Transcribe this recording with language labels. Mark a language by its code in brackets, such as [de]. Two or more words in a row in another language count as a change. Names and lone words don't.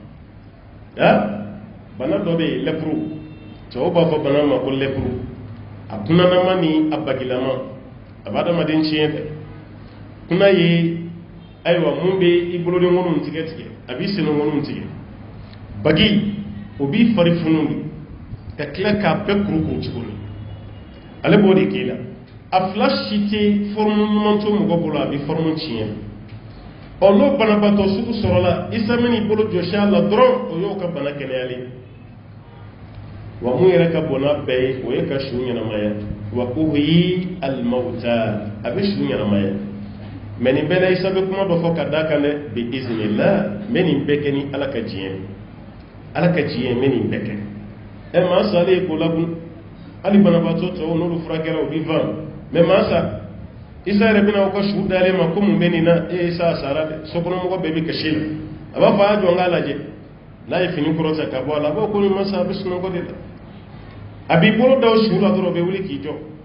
[bm] bana dɔ bɛ yen lɛpuru cɛw b'a fɔ bana ma ko lɛpuru a kunnanama ni a bagilama a b'a adamaden tiɲɛ dɛ kunna ye ayiwa mun bɛ i boloden ŋɔniw tigɛ tigɛ a b'i sen ŋɔniw tigɛ bagi o b'i fari funu ka tila k'a bɛɛ kurukuru tuguni ale b'o de k'i la a fila si tɛ fɔrɔmu ɲuman to mɔgɔ bolo a bɛ fɔrɔmu tiɲɛ n'o banabaatɔ sugu sɔrɔla isa min i bolo jɔsi a la dɔrɔn o y'o ka bana kɛnɛyali wa mun yɛrɛ ka bon n'a bɛɛ ye o ye ka su ɲɛnamaya wa [ar] أحيي الموتى [bm] a bɛ su ɲɛnamaya mɛ nin bɛɛ la isa bɛ kuma dɔ fɔ ka d'a kan dɛ [ar] بإذن الله [bm] n bɛ nin bɛɛ kɛ ni ala ka diɲɛ ala ka diɲɛ n bɛ nin bɛɛ kɛ maa sa ale ye ko labun hali banabaatɔ tɔw n'olu furakɛra o bɛ van mɛ maa sa isa yɛrɛ bɛna aw ka su dalen ma ko mun bɛ nin na e sa sara dɛ sokɔnɔmɔgɔ bɛɛ bɛ kasi la a b'a fɔ a jɔ n k'a lajɛ n'a ye fini kɔrɔta ka bɔ a la a b'a ko nin masa a bɛ sunɔgɔ de la a b'i bolo da o su la dɔrɔn o bɛ wuli k'i jɔ